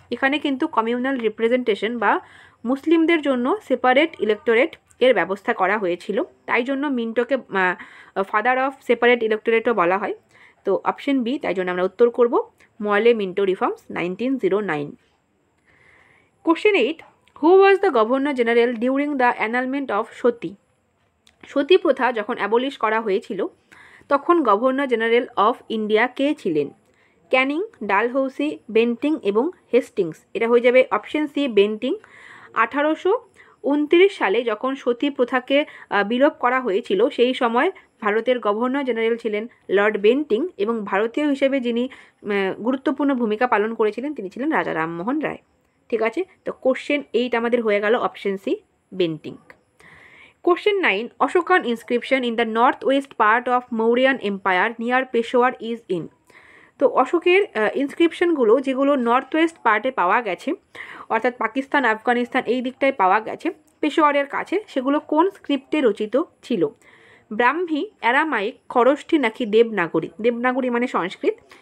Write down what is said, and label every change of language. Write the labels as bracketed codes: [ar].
[bn] এখানে কিন্তু communal representation বা মুসলিমদের জন্য সেপারেট ইলেক্টোরেট এর ব্যবস্থা করা হয়েছিল, তাই জন্য মিন্টোকে ফাদার অফ সেপারেট ইলেক্টোরেটও বলা হয়। তো অপশন বি, তাই জন্য আমরা উত্তর করব মরলে Minto reforms 1909। [en] Question 8. Who was the Governor General during the annulment of sati? [bn] সতী প্রথা যখন অ্যাবলিশ করা হয়েছিল তখন গভর্নর জেনারেল অফ ইন্ডিয়া কে ছিলেন? ক্যানিং, ডালহৌসি, বেন্টিং এবং হেস্টিংস? এটা হয়ে যাবে অপশন সি বেন্টিং। 1829 সালে যখন সতী প্রথাকে বিলোপ করা হয়েছিল সেই সময় ভারতের গভর্নর জেনারেল ছিলেন লর্ড বেন্টিং, এবং ভারতীয় হিসেবে যিনি গুরুত্বপূর্ণ ভূমিকা পালন করেছিলেন তিনি ছিলেন রাজা রামমোহন রায়। ঠিক আছে, তো কোশ্চেন 8 আমাদের হয়ে গেল option C Bentinck. [en] Question 9. Ashokan inscription in the northwest part of Mauryan Empire near Peshawar is in? [bn] তো অশোকের ইনস্ক্রিপশনগুলো যেগুলো নর্থ ওয়েস্ট পার্টে পাওয়া গেছে, অর্থাৎ পাকিস্তান আফগানিস্তান এই দিকটায় পাওয়া গেছে পেশোয়ারের কাছে, সেগুলো কোন স্ক্রিপ্টে রচিত ছিল? ব্রাহ্মী, অ্যারামাইক, খরষ্ঠী নাকি দেবনাগরী? দেবনাগরী মানে সংস্কৃত।